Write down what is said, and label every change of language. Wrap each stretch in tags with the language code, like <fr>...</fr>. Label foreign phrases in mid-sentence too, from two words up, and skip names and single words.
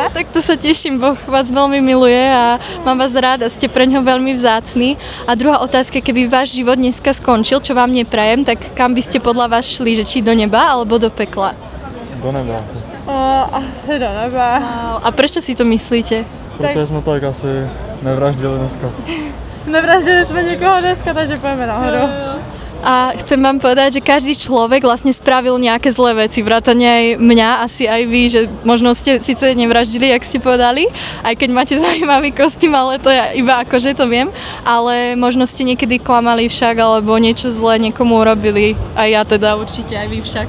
<sk>Tak to sa teším, Boh vás veľmi miluje a mám vás rád a ste pre ňo veľmi vzácni. A druhá otázka, keby váš život dneska skončil, čo vám neprajem, tak kam by ste podľa vás šli, že či do neba alebo do pekla? Do neba. Asi do neba. A prečo si to myslíte?</sk> <cs>Protože jsme tak asi nevraždili dneska. Nevraždili jsme někoho dneska, takže pojďme nahoru.</cs> <sk>A chcem vám povedať, že každý človek vlastne spravil nejaké zlé veci, vrátane aj mňa, asi aj vy, že možno ste síce nevraždili, jak ste povedali, aj keď máte zaujímavý kostým, ale to ja iba akože to viem, ale možno ste niekedy klamali však, alebo niečo zlé niekomu urobili, aj ja teda určite, aj vy však.</sk>